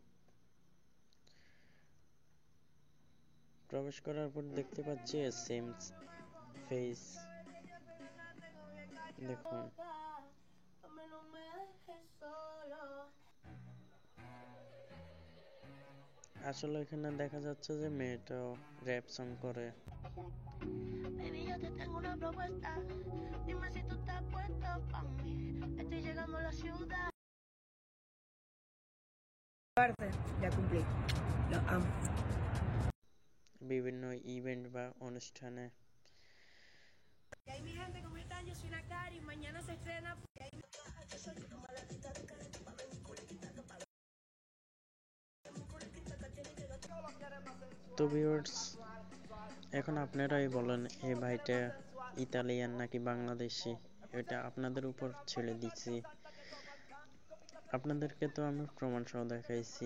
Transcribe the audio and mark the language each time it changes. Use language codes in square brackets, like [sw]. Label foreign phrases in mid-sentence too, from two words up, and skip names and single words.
[bn] প্রবেশ করার পর দেখতে পাচ্ছি [en] same face. [bn] দেখুন, আসলে এখানে দেখা যাচ্ছে যে মেয়েটাও [en] rap song [bn] করে। [es] Baby, yo te tengo una propuesta. Dime si tú estás puesto pa' mí. Estoy llegando a la ciudad. Ya cumplí. Lo amo. [bn] বিভিন্ন ইভেন্ট বা অনুষ্ঠানে। [es] Y ahí mi gente, ¿cómo están? Yo soy Nakari. Mañana se estrena. [bn] তো ভিউয়ার্স, এখন আপনারাই বলেন এই ভাইটা ইতালিয়ান নাকি বাংলাদেশি। এটা আপনাদের উপর ছেড়ে দিচ্ছি। আপনাদেরকে তো আমি প্রমাণ সহ দেখাইছি।